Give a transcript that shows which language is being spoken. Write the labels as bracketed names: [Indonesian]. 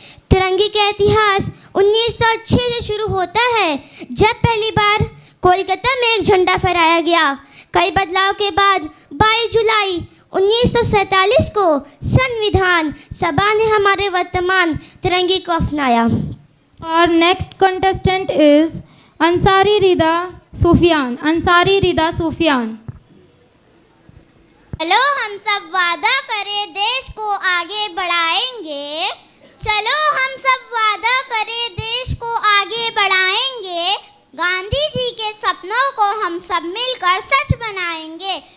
[Hindi] तिरंगे का इतिहास 1906 से शुरू होता है, जब पहली बार कोलकाता में एक झंडा फहराया गया। कई बदलाव के बाद 22 जुलाई 1947 को संविधान सभा ने हमारे वर्तमान तिरंगे को अपनाया। [English] Our next contestant is Ansari Rida Sufyan. Ansari Rida Sufyan. [Hindi] चलो हम सब वादा करें देश को आगे बढ़ाएंगे, चलो हम सब वादा करें देश को आगे बढ़ाएंगे, गांधी जी के सपनों को हम सब मिलकर सच बनाएंगे।